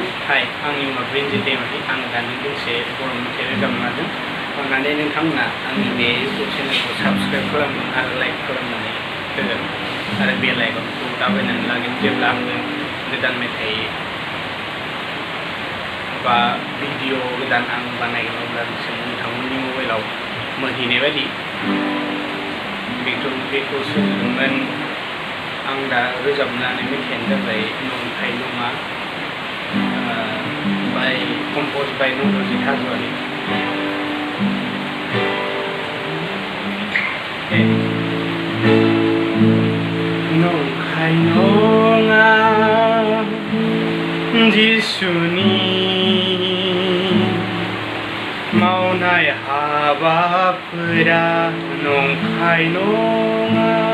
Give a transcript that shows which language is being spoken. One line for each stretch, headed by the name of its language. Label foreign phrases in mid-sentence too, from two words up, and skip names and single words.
Bodo: Nongkhai आंनि मुङा Brinjil Daimary आं दानि दोंसे बर' मेथाइ रोजाबनो लादों अन्नानै नोंथांमोना आंनि बे इउटुब चेनेलखौ साबस्क्राइब खालामगोन आरो लाइक खालामनानै होगोन आरो बेल आइकनखौ दाबायनानै लागोन जेब्ला आङो गोदान मेथाइ बा भिडिअ गोदान आं बानायगोन अब्ला नोंथांमोननि मबाइलाव मोनहैनाय बायदि बेखौ सोलोंगोन आं दा रोजाबनो लानाय मेथाइयानो जाबाय नंखाय नङा
English: composed by
Bodo: Nabajit Hazowary. Nongkhai nonga jisuni maunai habafwra nongkhai nonga